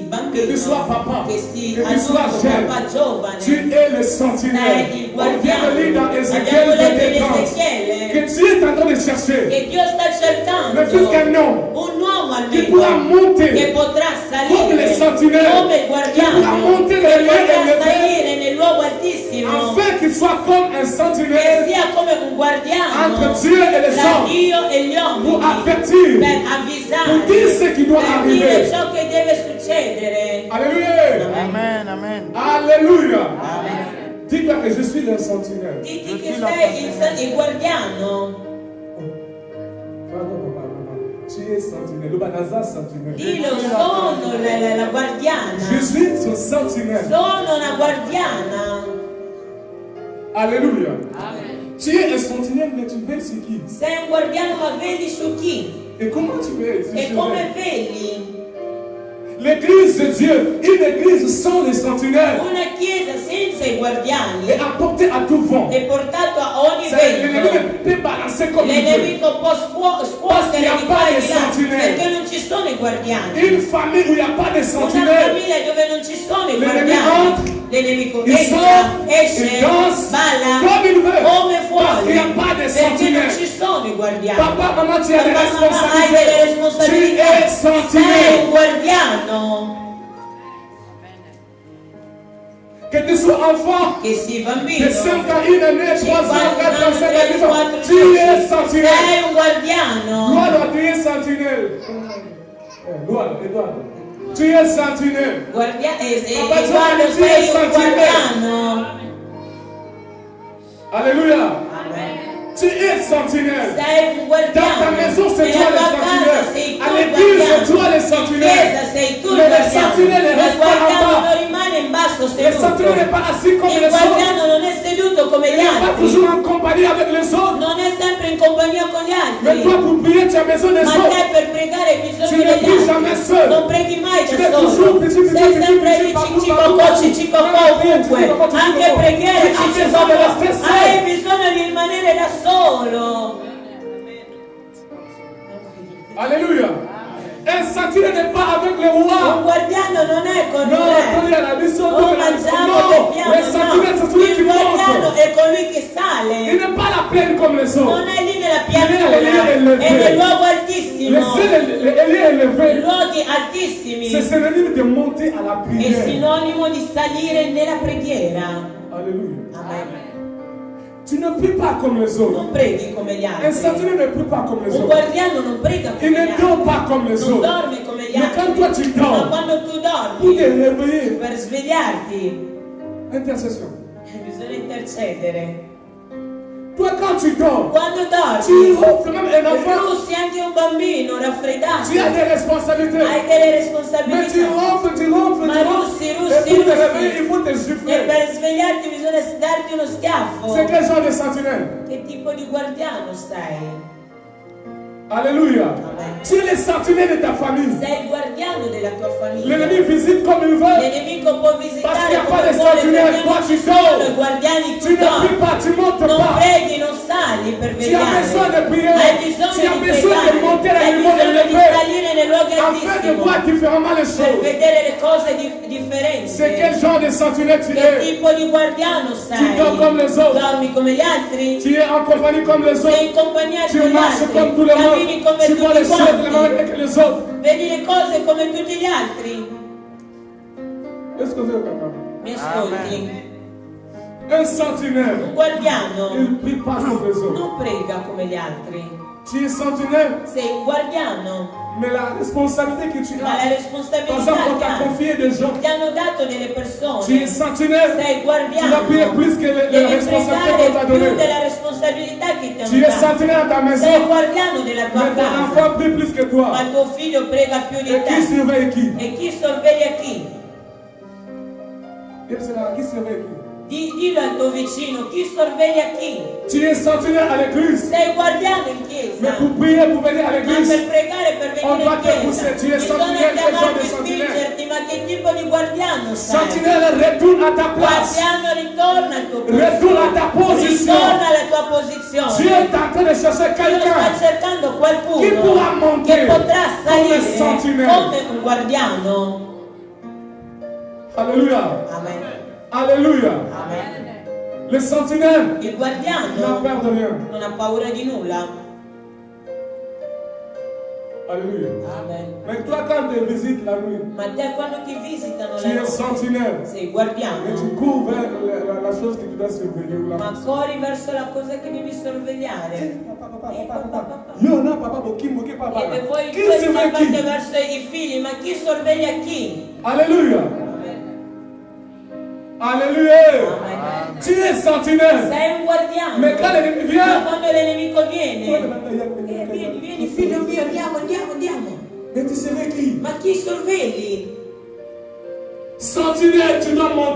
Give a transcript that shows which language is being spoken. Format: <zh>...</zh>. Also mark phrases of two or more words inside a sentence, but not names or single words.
<fr>que</fr> <it>bambino,</it> <fr>tu sois papa,</fr> <it>che</it> <fr>que</fr> <it>sia</it> <fr>tu sois</fr> <it>adulto,</it> <fr>jeune,</fr> <it>papà giovane.</it> <fr>tu es le sentinelle.</fr> <it>Sei il</it> <fr>On vient</fr> <it>guardiano.</it> <fr>de lire dans</fr> <it>Abbiamo</it> <fr>Ézéchiel</fr> <it>letto in 22, Ezechiele</it> <fr>que Dieu est en train de chercher</fr> <it>che Dio sta cercando</it> <fr>le fils qu'un homme</fr> <it>un uomo</it> <fr>qui pourra</fr> <it>almeno</it> <fr>monter</fr> <it>che potrà come le salire</it> <fr>sentinelles,</fr> <it>come il</it> <fr>qui pourra</fr> <it>guardiano,</it> <fr>monter</fr> <it>che</it> <fr>les lieux</fr> <it>potrà</it> <fr>élevés,</fr> <it>salire nel luogo altissimo,</it> <fr>afin qu'il soit comme un</fr> <it>che</it> <fr>sentinelle</fr> <it>sia come un guardiano</it> <fr>entre Dieu et les</fr> <it>tra</it> <fr>hommes,</fr> <it>Dio e gli</it> <fr>pour</fr> <it>uomini,</it> <fr>avertir,</fr> <it>per</it> <fr>pour</fr> <it>avvisare,</it> <fr>dire ce qui doit</fr> <it>per dire</it> <fr>arriver.</fr> <it>ciò che deve succedere.</it> <fr>Alléluia.</fr> <it>Amen, amen.</it> <fr>Alléluia.</fr> <it>Amen.</it> <fr>Dis-toi que je suis le sentinelle.</fr> <it>Diti che sei il guardiano.</it> <fr>Pardon, pardon. Tu es sentinelle. Le Banaza sentinelle.</fr> <it>Dillo, sono la</it> <fr>Je</fr> <it>guardiana.</it> <fr>suis son sentinelle.</fr> <it>Sono una guardiana.</it> <fr>Alléluia. Tu es un sentinelle, mais tu veilles sur qui?</fr> <it>Sei un guardiano, ma vedi su chi?</it> <fr>Et comment tu veilles?</fr> <it>E come vedi?</it> <fr>L'église de Dieu, une église sans les sentinelles,</fr> <it>Una chiesa senza i guardiani</it> <fr>est apportée à tout vent.</fr> <it>è portato a ogni</it> <fr>L'ennemi</fr> <it>vento.</it> <fr>peut balancer comme il veut.</fr> <it>L'enemico può scuotere di qua e di là perché non ci sono i guardiani.</it> <fr>Une famille où il n'y a pas de</fr> <it>Una</it> <fr>sentinelles,</fr> <it>famiglia dove non ci sono i</it> <fr>l'ennemi</fr> <it>guardiani,</it> <fr>entre,</fr> <it>l'enemico</it> <fr>il</fr> <it>entra,</it> <fr>sort, il</fr> <it>esce,</it> <fr>danse</fr> <it>balla</it> <fr>comme il veut.</fr> <it>come</it> <fr>Parce qu'il n'y</fr> <it>fuori</it> <fr>a pas de</fr> <it>perché non</it> <fr>sentinelles.</fr> <it>ci sono i guardiani.</it> <fr>Papa, maman, tu as des</fr> <it>Papà, mamma, hai delle</it> <fr>responsabilités. Tu</fr> <it>responsabilità.</it> <fr>es</fr> <it>Sei un</it> <fr>sentinelle.</fr> <it>guardiano.</it> <fr>Que tu sois enfant,</fr> <it>Che sia bambino,</it> <fr>de 5 ans, 1 année, 3 ans, 4 ans, 5 ans, 10 ans,</fr> <it>4,</it> <fr>tu es sentinelle.</fr> <it>sei un guardiano.</it> <fr>Gloire, tu es sentinelle. Gloire, Edouard. Tu es sentinelle.</fr> <it>Guarda, Papà, guarda,</it> <fr>tu</fr> <it>sei</it> <fr>es</fr> <it>un</it> <fr>sentinelle.</fr> <it>guardiano.</it> <fr>Alléluia.</fr> <it>Amen.</it> <fr>Tu es sentinelle.</fr> <it>Sei un guardiano.</it> <fr>Dans ta maison, c'est toi</fr> <it>Nella</it> <fr>le</fr> <it>tua casa sei</it> <fr>sentinelle.</fr> <it>tu</it> <fr>À</fr> <it>il</it> <fr>l'église, c'est</fr> <it>guardiano.</it> <fr>toi le</fr> <it>In</it> <fr>sentinelle.</fr> <it>chiesa sei tu il</it> <fr>Mais le</fr> <it>guardiano.</it> <fr>sentinelle</fr> <it>Il</it> <fr>reste pas en</fr> <it>guardiano</it> <fr>bas.</fr> <it>non rimane in basso</it> <fr>Le sentinelle</fr> <it>seduto.</it> <fr>n'est pas assis comme</fr> <it>Il</it> <fr>les autres.</fr> <it>guardiano non è seduto come</it> <fr>Il</fr> <it>gli</it> <fr>n'est pas</fr> <it>altri.</it> <fr>toujours en compagnie avec les autres.</fr> <it>Non è sempre in compagnia con gli</it> <fr>Mais</fr> <it>altri.</it> <fr>toi, pour prier, tu as besoin des</fr> <it>Ma te</it> <fr>autres.</fr> <it>per pregare hai</it> <fr>Tu</fr> <it>bisogno</it> <fr>ne</fr> <it>degli</it> <fr>pries jamais</fr> <it>altri.</it> <fr>seul.</fr> <it>Non preghi mai</it> <fr>Tu</fr> <it>da</it> <fr>es toujours</fr> <it>solo.</it> <fr>petit, petit,</fr> <it>Sei</it> <fr>petit,</fr> <it>sempre</it> <fr>petit,</fr> <it>lì</it> <fr>partout, cicicocò partout.</fr> <it>ovunque. Anche preghiera</it> <fr>Tu as besoin de cicicocò. rester seul.</fr> <it>Hai bisogno di rimanere agire da solo.</it> <fr>Alléluia. Un sentinelle n'est pas avec le roi.</fr> <it>Un guardiano non è con</it> <fr>Non,</fr> <it>il quelli alla missione re. O mangiamo o no, beviamo, le sentinelle sono no.</it> <fr>celui</fr> <it>Il</it> <fr>qui</fr> <it>guardiano</it> <fr>monte.</fr> <it>è colui che</it> <fr>Il</fr> <it>sale.</it> <fr>n'est pas la plaine comme les</fr> <it>Non</it> <fr>autres.</fr> <it>è lì nella</it> <fr>Il è</fr> <it>pianura,</it> <fr>élevé.</fr> <it>è nel luogo</it> <fr>Les</fr> <it>altissimo.</it> <fr>cieux est élevé.</fr> <it>Luoghi altissimi.</it> <fr>C'est synonyme de monter à la</fr> <it>È</it> <fr>prière.</fr> <it>sinonimo di salire nella preghiera.</it> <fr>Alléluia.</fr> <it>Amen.</it> <fr>Tu ne pries pas comme les autres.</fr> <it>Non preghi come gli</it> <fr>Un</fr> <it>altri.</it> <fr>sentinelle ne prie pas comme les</fr> <it>Un</it> <fr>autres.</fr> <it>guardiano non prega</it> <fr>Il</fr> <it>come gli</it> <fr>ne dort</fr> <it>altri.</it> <fr>pas comme les</fr> <it>Non</it> <fr>autres.</fr> <it>dorme come gli</it> <fr>Mais quand toi tu</fr> <it>altri. Ma</it> <fr>dors,</fr> <it>quando tu</it> <fr>pour</fr> <it>dormi,</it> <fr>te réveiller,</fr> <it>per svegliarti,</it> <fr>intercession.</fr> <it>bisogna intercedere.</it> <fr>Toi quand tu dors,</fr> <it>Quando tu dormi,</it> <fr>offres même un enfant.</fr> <it>russi anche un bambino raffreddato.</it> <fr>Tu as des responsabilités.</fr> <it>Hai delle</it> <fr>Mais tu</fr> <it>responsabilità.</it> <fr>ronfles.</fr> <it>Ma russi.</it> <fr>Et pour te réveiller,</fr> <it>E</it> <fr>il faut te gifler.</fr> <it>per svegliarti bisogna darti uno schiaffo.</it> <fr>C'est quel genre de sentinelle?</fr> <it>Che tipo di guardiano sei?</it> <fr>Alléluia.</fr> <it>Amen.</it> <fr>Tu es le sentinelle de ta famille.</fr> <it>Sei il guardiano della tua famiglia.</it> <fr>L'ennemi visite comme il veut.</fr> <it>Il nemico può</it> <fr>Parce qu'il n'y</fr> <it>visitare</it> <fr>a pas</fr> <it>come</it> <fr>de</fr> <it>vuole,</it> <fr>sentinelle.</fr> <it>perché</it> <fr>Toi</fr> <it>non</it> <fr>tu</fr> <it>ci sono i</it> <fr>dors.</fr> <it>guardiani</it> <fr>Tu</fr> <it>qui</it> <fr>ne pries</fr> <it>dormono.</it> <fr>pas, tu montes</fr> <it>Non</it> <fr>pas.</fr> <it>preghi, non sali per</it> <fr>Tu as besoin de</fr> <it>vegliare.</it> <fr>prier.</fr> <it>Hai bisogno</it> <fr>Tu as</fr> <it>di</it> <fr>besoin de</fr> <it>pregare.</it> <fr>monter à</fr> <it>Hai</it> <fr>un niveau</fr> <it>bisogno di</it> <fr>élevé.</fr> <it>salire nei luoghi</it> <fr>Afin de</fr> <it>altissimi</it> <fr>voir différemment les</fr> <it>per</it> <fr>choses.</fr> <it>vedere le cose differenti.</it> <fr>C'est quel genre de sentinelle tu</fr> <it>Che</it> <fr>es?</fr> <it>tipo di guardiano sei?</it> <fr>Tu dors comme les autres.</fr> <it>Dormi come gli altri?</it> <fr>Tu es en compagnie comme les</fr> <it>Sei in</it> <fr>autres.</fr> <it>compagnia</it> <fr>Tu</fr> <it>con gli</it> <fr>marches comme tout</fr> <it>altri?</it> <fr>le</fr> <it>Cammini</it> <fr>monde.</fr> <it>come</it> <fr>Tu vois les</fr> <it>tutti</it> <fr>choses de la même</fr> <it>quanti?</it> <fr>manière que les autres.</fr> <it>Vedi le cose come tutti gli altri?</it> <fr>Est-ce que vous êtes capable?</fr> <it>Mi ascolti?</it> <fr>Un sentinelle,</fr> <it>Un guardiano</it> <fr>il ne prie pas comme les autres.</fr> <it>non prega come gli altri.</it> <fr>Tu es sentinelle,</fr> <it>Sei un guardiano,</it> <fr>mais la responsabilité que tu</fr> <it>ma la</it> <fr>as, par</fr> <it>responsabilità</it> <fr>exemple, on</fr> <it>che</it> <fr>t'a</fr> <it>hai,</it> <fr>confié des gens.</fr> <it>ti hanno dato delle</it> <fr>Tu es</fr> <it>persone.</it> <fr>sentinelle,</fr> <it>Sei</it> <fr>tu dois</fr> <it>guardiano,</it> <fr>prier plus que les</fr> <it>devi</it> <fr>responsabilités qu'on t'a</fr> <it>pregare più</it> <fr>données.</fr> <it>della responsabilità che ti</it> <fr>Tu</fr> <it>hanno</it> <fr>es</fr> <it>dato.</it> <fr>sentinelle à ta</fr> <it>Sei</it> <fr>maison,</fr> <it>guardiano della tua</it> <fr>mais ton</fr> <it>casa,</it> <fr>enfant prie plus que toi.</fr> <it>ma tuo figlio prega più di</it> <fr>Et qui</fr> <it>te.</it> <fr>surveille qui?</fr> <it>E chi sorveglia chi?</it> <fr>Et c'est là, qui surveille qui?</fr> <it>Dillo al tuo vicino, chi sorveglia chi?</it> <fr>Tu es sentinelle à l'église,</fr> <it>Sei guardiano in</it> <fr>mais</fr> <it>chiesa,</it> <fr>pour prier, pour venir à</fr> <it>ma</it> <fr>l'église,</fr> <it>per pregare, per</it> <fr>on</fr> <it>venire</it> <fr>doit</fr> <it>in</it> <fr>te</fr> <it>chiesa,</it> <fr>pousser. Tu es</fr> <it>bisogna</it> <fr>sentinelle, quel genre de</fr> <it>chiamarti,</it> <fr>sentinelle?</fr> <it>spingerti, ma che tipo di guardiano sei?</it> <fr>Sentinelle, retourne à ta place.</fr> <it>Guardiano, ritorna al tuo</it> <fr>Retourne à ta</fr> <it>posto,</it> <fr>position.</fr> <it>ritorna alla tua</it> <fr>Dieu</fr> <it>posizione.</it> <fr>est en train de chercher</fr> <it>Dio sta</it> <fr>quelqu'un</fr> <it>cercando</it> <fr>qui</fr> <it>qualcuno</it> <fr>pourra monter</fr> <it>che potrà come salire</it> <fr>sentinelle.</fr> <it>come un guardiano.</it> <fr>Alléluia.</fr> <it>Amen.</it> <fr>Alléluia.</fr> <it>Amen.</it> <fr>Le sentinelle</fr> <it>Il</it> <fr>n'a</fr> <it>guardiano</it> <fr>peur de rien.</fr> <it>non ha paura di nulla.</it> <fr>Alléluia.</fr> <it>Amen.</it> <fr>Mais toi, quand tu visites la nuit,</fr> <it>Ma te quando ti visitano</it> <fr>tu</fr> <it>la</it> <fr>es</fr> <it>notte</it> <fr>sentinelle.</fr> <it>sei</it> <fr>Et tu</fr> <it>guardiano,</it> <fr>cours vers la chose que tu dois surveiller. Ou la...</fr> <it>ma corri verso la cosa che devi sorvegliare.</it> <fr>Yo, là, papa, qui papa.</fr> <it>E voi</it> <fr>Qui</fr> <it>due</it> <fr>surveille</fr> <it>scappate</it> <fr>qui?</fr> <it>verso i figli, ma chi sorveglia chi?</it> <fr>Alléluia. Alléluia.</fr> <it>Amen.</it> <fr>Tu es sentinelle.</fr> <it>Sei un guardiano.</it> <fr>Mais quand l'ennemi</fr> <it>Ma</it> <fr>vient,</fr> <it>quando l'nemico viene, vieni figlio mio, andiamo.</it> <fr>mais tu surveilles qui?</fr> <it>Ma chi sorvegli?</it> <fr>Sentinelle, tu dois monter.</fr>